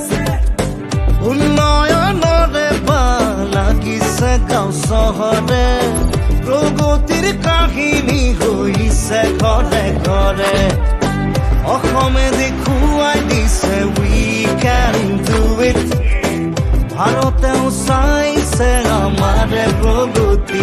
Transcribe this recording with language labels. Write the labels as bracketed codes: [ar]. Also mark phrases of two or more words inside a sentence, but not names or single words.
[as] উন্নয়নরে বা লাগিছে গাঁও চহরে প্রগতির কাহিনী হইছে ঘরে ঘরে অসমে দেখুৱাই দিছে [en] we can do it [as] ভারতেও চাইছে আমারে প্রগতি